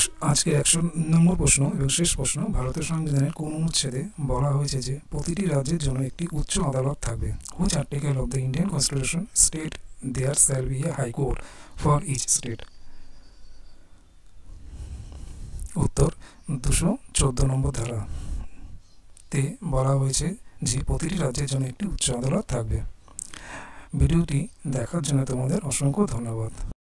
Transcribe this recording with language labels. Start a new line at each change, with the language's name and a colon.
Bangla: আজকের 100 নম্বর প্রশ্ন এবং শেষ প্রশ্ন, ভারতের সংবিধানের কোন অনুচ্ছেদে বলা হয়েছে যে প্রতিটি রাজ্যের জন্য একটি উচ্চ আদালত থাকবে?
English: Which article of the Indian Constitution state there shall be a high court for each state?
Bangla: উত্তর 214 নম্বর ধারাতে বলা হয়েছে যে প্রতিটি রাজ্যের জন্য একটি উচ্চ আদালত থাকবে। ভিডিওটি দেখার জন্য তোমাদের অসংখ্য ধন্যবাদ।